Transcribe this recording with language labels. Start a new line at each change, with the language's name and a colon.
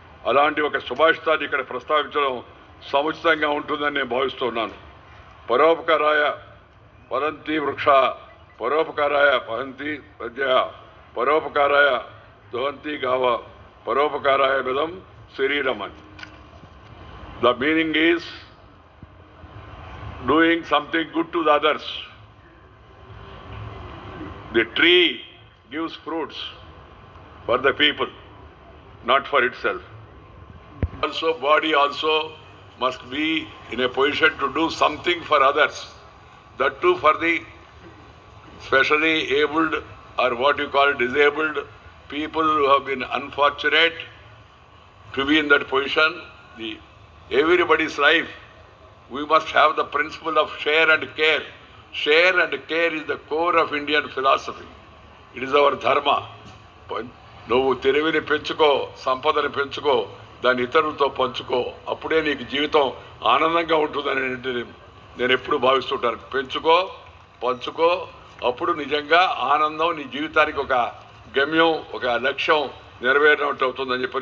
Telugu: అలాంటి ఒక సుభాషితాన్ని ఇక్కడ ప్రస్తావించడం సముచితంగా ఉంటుందని నేను భావిస్తున్నాను.
Sanskrit: పరోపకారాయ పరంతి వృక్ష, పరోపకారాయ పహంతి ప్రజ, పరోపకారాయ దుహంతి గావ, పరోపకారాయ మిదం శరీరం అని.
English: The meaning is doing something good to the others. The tree gives fruits for the people, not for itself. Also, body also must be in a position to do something for others. That too for the specially abled, or what you call disabled people who have been unfortunate to be in that position. Everybody's life, we must have the principle of share and care. Share and care is the core of Indian philosophy. It is our dharma.
Telugu: నువ్వు తెలివిని పెంచుకో, సంపదను పెంచుకో, దాన్ని ఇతరులతో పంచుకో, అప్పుడే నీకు జీవితం ఆనందంగా ఉంటుందని నేను ఎప్పుడు భావిస్తుంటాను. పెంచుకో, పంచుకో, అప్పుడు నిజంగా ఆనందం, నీ జీవితానికి ఒక గమ్యం, ఒక లక్ష్యం నెరవేరినట్టు అవుతుందని చెప్పి.